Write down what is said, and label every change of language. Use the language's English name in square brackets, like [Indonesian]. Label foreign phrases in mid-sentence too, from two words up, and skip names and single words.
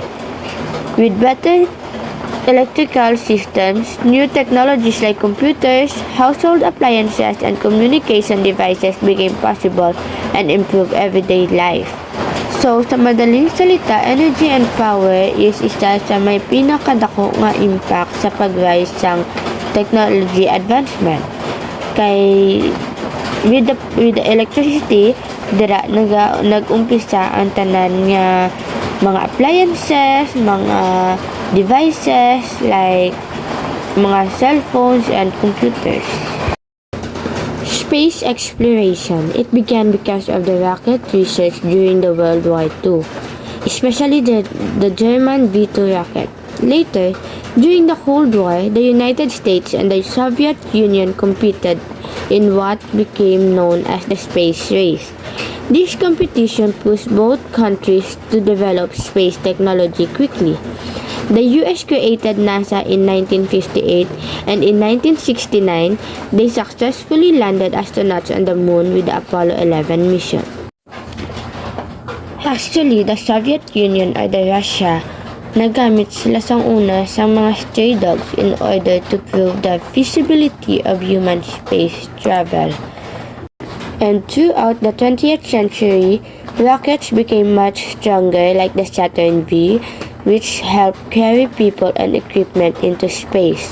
[English] With better electrical systems, new technologies like computers, household appliances, and communication devices became possible and improved everyday life. [Hiligaynon] So, sa madaling salita, [English] energy and power is [Hiligaynon] isa sa may pinakadako nga impact sa pag-rise sang [English] technology advancement. Kay with the electricity, [Hiligaynon] dira nag-umpisa ang tanan nga mga appliances, mga devices like mga [English] cellphones and computers. Space exploration. It began because of the rocket research during the World War II, especially the German V2 rocket. Later, during the Cold War, the United States and the Soviet Union competed in what became known as the space race. This competition pushed both countries to develop space technology quickly. The US created NASA in 1958, and in 1969, they successfully landed astronauts on the moon with the Apollo 11 mission. Actually, the Soviet Union or the Russia, [Hiligaynon] nagamit sila sang una sa mga stray dogs [English] in order to prove the feasibility of human space travel. And throughout the 20th century, rockets became much stronger like the Saturn V, which helped carry people and equipment into space.